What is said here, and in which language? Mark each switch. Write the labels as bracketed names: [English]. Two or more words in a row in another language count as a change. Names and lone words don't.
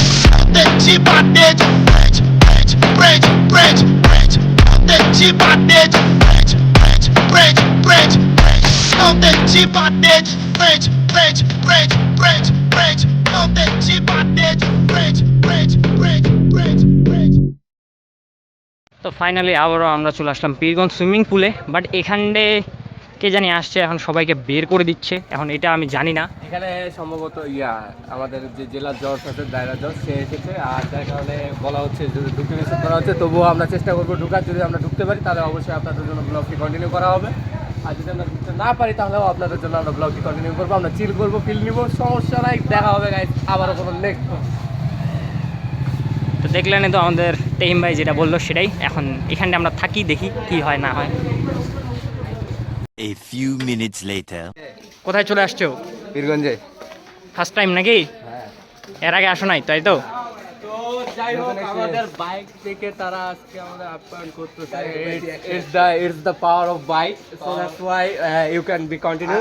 [Portuguese] Não tem te bater de frente, frente, frente, frente, frente. Não tem te bater de frente, frente, frente, frente, frente. Não tem te bater de frente, frente, frente, frente, frente. Não tem te bater de frente, frente, frente, frente, frente. [Bangla] তো ফাইনালি আবারও আমরা চলে আসলাম পীরগঞ্জ সুইমিং পুলে। বাট এখানে কে জানি আসছে, এখন সবাইকে বের করে দিচ্ছে, এখন এটা আমি জানি না। এখানে সম্ভবত আমাদের যে জেলার জজ আছে, দায়রা জজ, সে এসেছে। আর যার কারণে বলা হচ্ছে যদি ঢুকতে নিষেধ করা হচ্ছে, তবুও আমরা চেষ্টা করবো ঢুকার। যদি আমরা ঢুকতে পারি তাহলে অবশ্যই আপনাদের জন্য ব্লগটি কন্টিনিউ করা হবে। আর যদি আমরা ঢুকতে না পারি তাহলেও আপনাদের জন্য আমরা ব্লগটি কন্টিনিউ করবো। আমরা চিল করবো, ফিল নিবো, সমস্যা নাই। দেখা হবে গাইস আবারও কোনো নেক্সট। তো দেখলেন তো আমাদের তেহিম ভাই যেটা বললো সেটাই। এখন এখানে আমরা থাকি, দেখি কি হয় না হয়। [English] A few minutes later. [Bangla] কোথায় চলে আসছো? পীরগঞ্জে [English] first time [Bangla] নাকি? এর আগে আসো নাই, তাই তো? তো যাই হোক, আমাদের বাইক থেকে তারা আজকে আমাদের আপ্যায়ন করতেছে। [English] It's the power of bike, so that's why you can be continue.